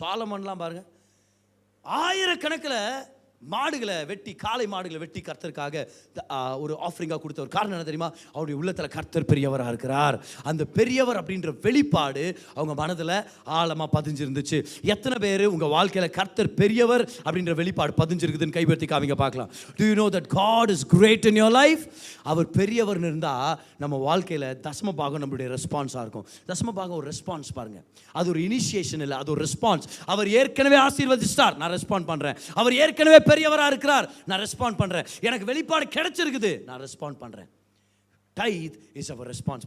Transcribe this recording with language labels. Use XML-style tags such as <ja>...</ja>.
<ta>சாலமன்லாம் பாருங்க, ஆயிரக்கணக்கில் மாடுகளை வெட்டி, காளை மாடுகளை வெட்டி கர்த்தருக்காக ஒரு ஆஃபரிங்காக கொடுத்த ஒரு காரணம் என்ன தெரியுமா, அவருடைய உள்ளத்தில் கர்த்தர் பெரியவராக இருக்கிறார். அந்த பெரியவர் அப்படின்ற வெளிப்பாடு அவங்க மனதில் ஆழமாக பதிஞ்சிருந்துச்சு. எத்தனை பேர் உங்கள் வாழ்க்கையில் கர்த்தர் பெரியவர் அப்படின்ற வெளிப்பாடு பதிஞ்சிருக்குதுன்னு கைப்பற்றி காமிங்க பார்க்கலாம்.</ta> <en>Do you know that God is great in your life?</en> <ta>அவர் பெரியவர்னு இருந்தால் நம்ம வாழ்க்கையில் தசம பாகம் நம்மளுடைய ரெஸ்பான்ஸாக இருக்கும். தசம பாகம் ஒரு ரெஸ்பான்ஸ் பாருங்க, அது ஒரு இனிஷியேஷன் இல்லை, அது ஒரு ரெஸ்பான்ஸ். அவர் ஏற்கனவே ஆசீர்வதிச்சிட்டார், நான் ரெஸ்பாண்ட் பண்ணுறேன். அவர் ஏற்கனவே பெரியவராக இருக்கிறார், நான் ரெஸ்பாண்ட் பண்றேன். எனக்கு வெளிப்பாடு கிடைச்சிருக்குது, நான் ரெஸ்பாண்ட் பண்றேன்.</ta> <en>That is our response.</en>